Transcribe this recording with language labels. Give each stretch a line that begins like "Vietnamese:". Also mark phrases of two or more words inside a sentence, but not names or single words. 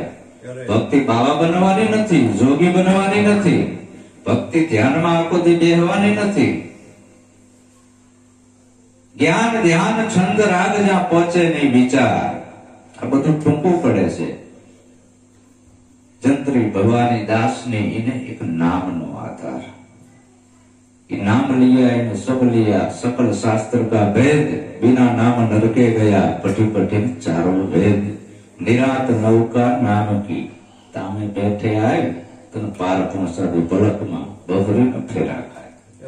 Gujarati: ભક્તિ બાવા બનવાની નથી, જોગી બનવાની નથી, ભક્તિ ધ્યાનમાં આખો દી બેહવાની નથી। જ્ઞાન, ધ્યાન, છંદ, રાગ જ્યાં પહોંચે નહીં વિચાર, આ બધું ટૂંકું પડે છે। જંત્રી ભવાની દાસની એને એક નામનો આધાર।
Hindi: ये नाम लिया इन सब लिया सकल शास्त्र का भेद, बिना नाम नरके गया पटी पटी चारों वेद। निरात नौका नाम की तामे बैठे आए, तन पार पहुंचा दे पलक में बबरी न फेरा खाए।